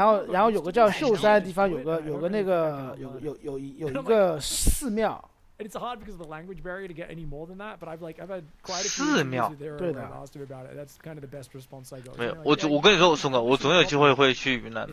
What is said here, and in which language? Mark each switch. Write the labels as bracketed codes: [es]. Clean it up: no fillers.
[zh] 然后有个叫秀山的地方，有个那个有一个寺庙。 [en] And it's hard because of the language barrier to get any more than that, but I've had quite a few people there and asked him about it. That's kind of the best response I got. [zh] 没有，我跟你说，宋哥，我总有机会会去云南的。